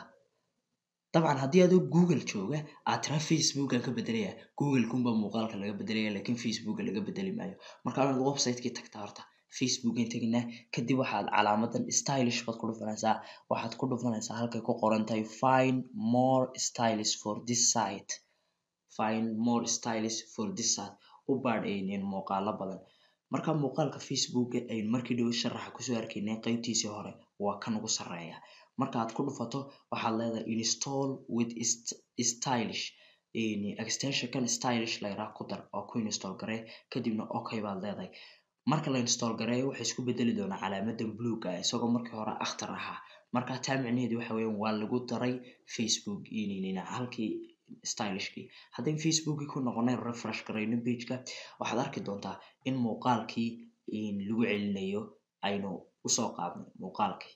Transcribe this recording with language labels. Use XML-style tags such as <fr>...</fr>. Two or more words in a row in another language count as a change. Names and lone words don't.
<so>Dabcan haddii adoo Google jooga aad tira Facebook aan ka bedelaya, Google-kunba muuqaalka laga bedelaya laakiin Facebook laga bedeli maayo. Marka aad website-kii tagtaa horta Facebook-in tagnaa, kadib waxaad calaamadan stylish baad ku dhufanaysaa. Waxaad ku dhufanaysaa halkay ku qoran tahay</so> <en>find more stylish for this site. Find more stylish for this site.</en> <so>U baadh muuqaalo badan. Marka muuqaalka Facebook aynu markii dhow sharaxa kusoo arkaynay qaybtiisii hore waa kan ugu sarreeya. Marka aad ku dhufato waxaad leedahay</so> <en>install with stylish.</en> <so>extension kan stylish la yiraahdo ku dar oo ku install garee kadibna okay baad leedahay. Marka la install gareeyo waxay isku bedeli doonaa calaamadan buluuga ah isagoo markii hore akhtar ahaa. Marka taa micnaheedu waxa weeyaan waa lagu daray Facebook halkii stylishkii. Haddii Facebookii ku noqonay refresh gareyno page-ka waxaad arki doontaa in muuqaalkii lagu celinayo aynu usoo qaadnay muuqaalkii.</so>